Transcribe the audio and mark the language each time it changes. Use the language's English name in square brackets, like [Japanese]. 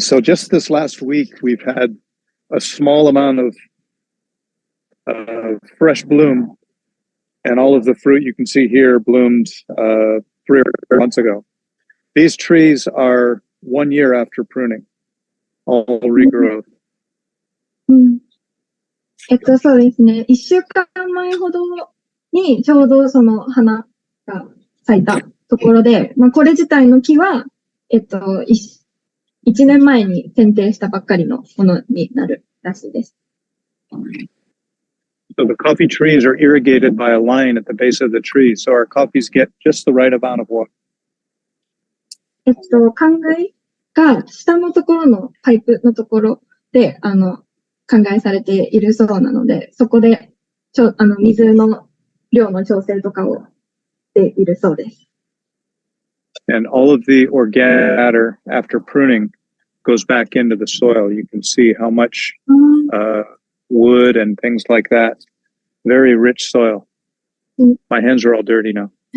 [English] So just this last week, we've had a small amount of fresh bloom, and all of the fruit you can see here bloomed 3 or 4 months ago. These trees are 1 year after pruning, all regrowth. [Japanese] うんそうですね。 1週間前ほどにちょうどその花が咲いたところで、まあ、これ自体の木は、1年前に剪定したばっかりのものになるらしいです。 [English] So the coffee trees are irrigated by a line at the base of the tree, so our coffees get just the right amount of water. [Japanese] 灌漑が下のところのパイプのところで、灌漑されているそうなので、そこで水の量の調整とかをしているそうです。 [English] And all of the organic matter after pruning goes back into the soil. You can see how much wood and things like that. Very rich soil. My hands are all dirty now.